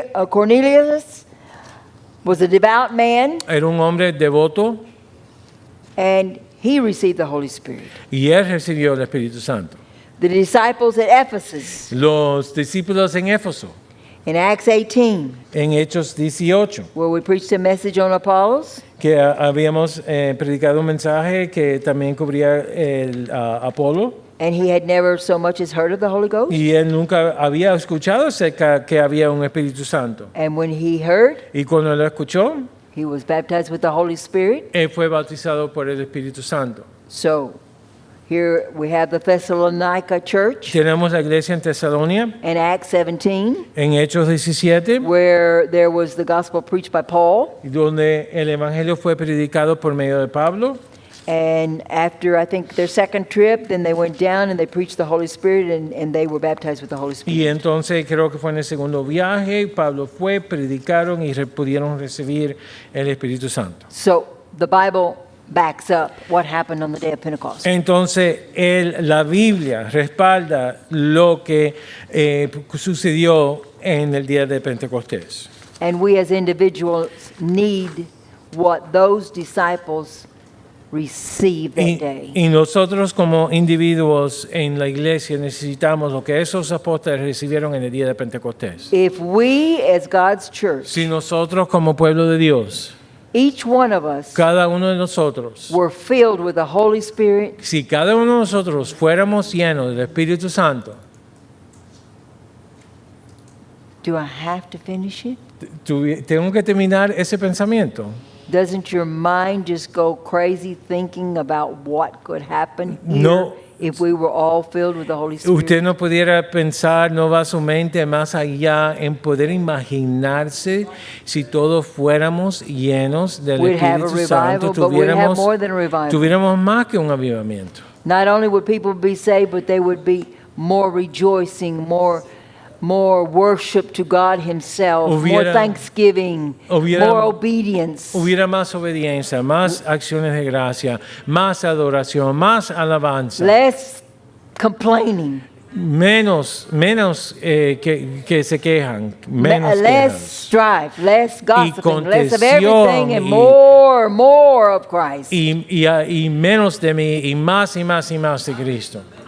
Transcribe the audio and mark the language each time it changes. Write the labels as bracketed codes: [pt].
[en] Cornelius was a devout man, [es] Era un hombre devoto [en] and he received the Holy Spirit. [es] y él recibió el Espíritu Santo. [en] The disciples at Ephesus [es] Los discípulos en Éfeso, [en] in Acts 18, [es] en Hechos 18, [en] where we preached a message on Apollos, [es] que habíamos predicado un mensaje que también cubría el Apolo, [en] and he had never so much as heard of the Holy Ghost. [es] y él nunca había escuchado acerca que había un Espíritu Santo. [en] And when he heard, [es] Y cuando lo escuchó, [en] he was baptized with the Holy Spirit. [es] él fue bautizado por el Espíritu Santo. [en] So here we have the Thessalonica church [es] Tenemos la iglesia en Tesalónica, [en] in Acts 17, [es] en Hechos 17, [en] where there was the gospel preached by Paul. [es] donde el Evangelio fue predicado por medio de Pablo. [en] And after, I think, their second trip, then they went down and they preached the Holy Spirit, and they were baptized with the Holy Spirit. [es] Y entonces creo que fue en el segundo viaje, Pablo fue, predicaron y pudieron recibir el Espíritu Santo. [en] So the Bible backs up what happened on the day of Pentecost. [es] Entonces la Biblia respalda lo que sucedió en el día de Pentecostés. [en] And we as individuals need what those disciples received that day. [es] Y nosotros como individuos en la iglesia necesitamos lo que esos apóstoles recibieron en el día de Pentecostés. [en] If we as God's church, [es] Si nosotros como pueblo de Dios, [en] each one of us, [es] cada uno de nosotros, [en] were filled with the Holy Spirit, [es] si cada uno de nosotros fuéramos llenos del Espíritu Santo, [en] do I have to finish it? [es] tengo que terminar ese pensamiento. [en] Doesn't your mind just go crazy thinking about what could happen here [es] No. [en] if we were all filled with the Holy Spirit? [es] Usted no pudiera pensar, no va su mente más allá en poder imaginarse si todos fuéramos llenos del [en] We'd have a [es] Espíritu Santo, [en] revival, but we'd have more than a revival. [es] tuviéramos más que un avivamiento. [en] Not only would people be saved, but they would be more rejoicing, more worship to God Himself, more [es] Hubiera- [en] thanksgiving, [es] hubiera- [en] more obedience. [es] Hubiera más obediencia, más acciones de gracia, más adoración, más alabanza, [en] Less complaining, [es] menos que se quejan, menos [en] less [es] quejas. [en] strife, less gossiping, less of [es] contención [en] everything, and [es] y- [en] more of Christ. [es] Y menos de mí y más de Cristo.